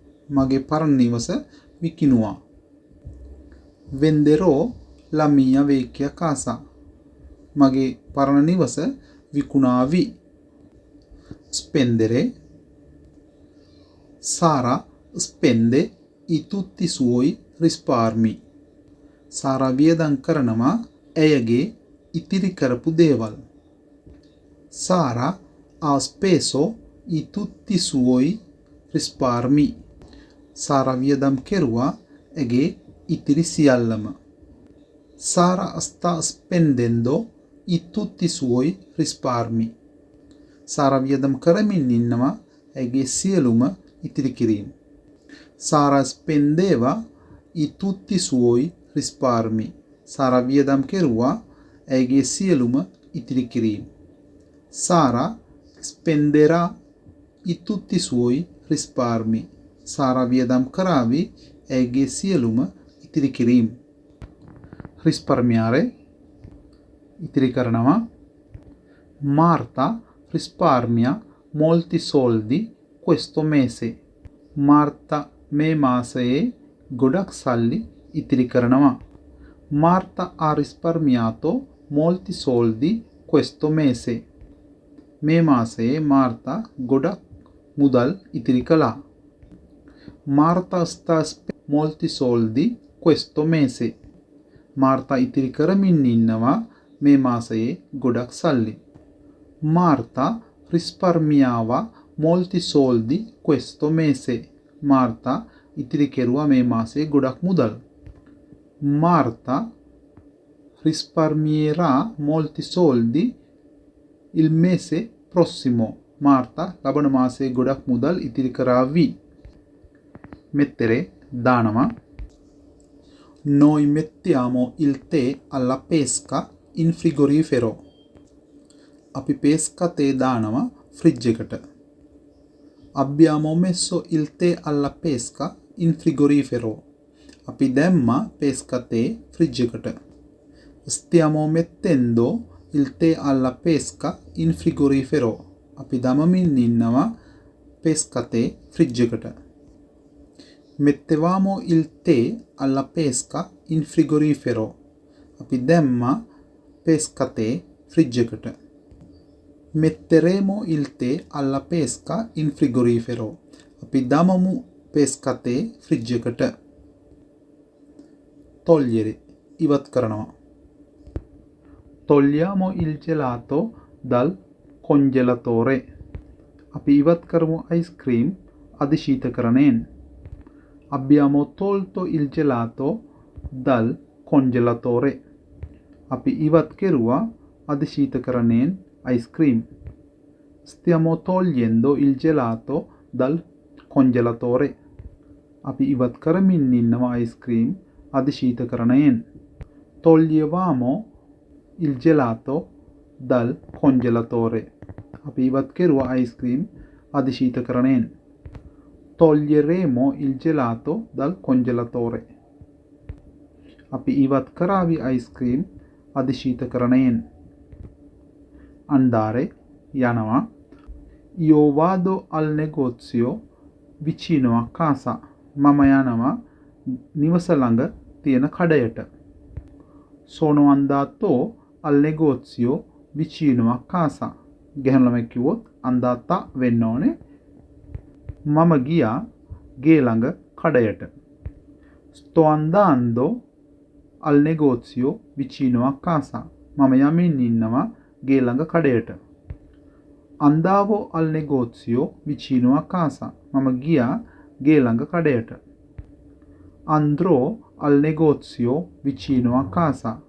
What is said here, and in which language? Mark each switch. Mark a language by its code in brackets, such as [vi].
[si] මගේ පරණ නිවස විකිණුවා. [it] Venderò la mia vecchia casa. [si] මගේ පරණ නිවස විකුණාවි. [it] Spendere. Sara spende i tutti i suoi risparmi. [si] Sara වියදම් කරනවා ඇයගේ ඉතිරි කරපු දේවල්. [it] Sara ha speso i tutti i suoi risparmi. [si] Sara වියදම් කෙරුවා ඇගේ ඉතිරි සියල්ලම. [it] Sara sta spendendo i tutti i suoi risparmi. [si] Sara වියදම් කරමින් ඉන්නවා ඇගේ සියලුම ඉතිරි කිරීම. [it] Sara spendeva i tutti i suoi risparmi. [si] Sara වියදම් කෙරුවා ඇගේ සියලුම ඉතිරි කිරීම. [it] Sara spenderà i tutti i suoi risparmi. [si] Sara වියදම් කරાવી ඇගේ සියලුම ඉතිරි කිරීම. [it] Risparmiare. [si] ඉතිරි කරනවා. [it] Marta risparmia molti soldi questo mese. [si] Marta මේ මාසයේ ගොඩක් සල්ලි ඉතිරි කරනවා. [it] Marta ha risparmiato molti soldi questo mese. [si] මේ මාසයේ මාර්තා ගොඩක් මුදල් ඉතිරි කළා. [it] Marta sta molti soldi questo mese. [si] Martha ඉතිරි කරමින් ඉන්නවා මේ මාසයේ ගොඩක් සල්ලි. [it] Marta risparmiava molti soldi questo mese. [si] Martha ඉතිරි කෙරුවා මේ මාසයේ ගොඩක් මුදල්. [it] Marta risparmierà molti soldi il mese prossimo. [si] Martha ලබන මාසයේ ගොඩක් මුදල් ඉතිරි කරાવી. [it] mettere [si] දානවා. [it] Noi mettiamo il tè alla pesca in frigorifero. [si] අපි pesca තේ දානවා ෆ්‍රිජ් එකට. [it] Abbiamo messo il tè alla pesca in frigorifero. [si] අපි දැම්මා pesca තේ ෆ්‍රිජ් එකට. [it] Stiamo mettendo il tè alla pesca in frigorifero. [si] අපි දමමින් ඉන්නවා pesca තේ ෆ්‍රිජ් එකට. [it] Mettevamo il tè alla pesca in frigorifero. [si] අපි දැම්මා pesca තේ ෆ්‍රිජ් එකට. [it] Metteremo il tè alla pesca in frigorifero. [si] අපි දමමු pesca තේ ෆ්‍රිජ් එකට. [it] Togliere [si] ඉවත් කරනවා. [it] Togliamo il gelato dal congelatore. [si] අපි ඉවත් කරමු ice cream අධිශීතකරණයෙන්. [it] Abbiamo tolto il gelato dal congelatore. [si] අපි ඉවත් කෙරුවා අධිශීතකරණයෙන් ice cream. [it] Stiamo togliendo il gelato dal congelatore. [si] අපි ඉවත් කරමින් ඉන්නවා ice cream අධිශීතකරණයෙන්. [it] Toglievamo il gelato dal congelatore. [si] අපි ඉවත් කෙරුවා ice cream අධිශීතකරණයෙන්. [it] Toglieremo il gelato dal congelatore. [si] අපි ඉවත් කරાવી ice cream අධිශීතකරණයෙන්. [it] Andare [si] යනවා. [it] Io vado al negozio vicino a casa. [si] මම යනවා නිවස ළඟ තියෙන කඩයට. [it] Sono andato al negozio vicino a casa. [si] ගැහැණු ළමෙක් කිව්වොත් andatta වෙන්න ඕනේ. මම ගියා ගේ ළඟ කඩයට. [it] Sto andando al negozio vicino a casa. [si] මම යමින් ඉන්නවා ගේ ළඟ කඩයට. [it] Andavo al negozio vicino a casa. [si] මම ගියා ගේ ළඟ කඩයට. [it] Andrò al negozio vicino a casa.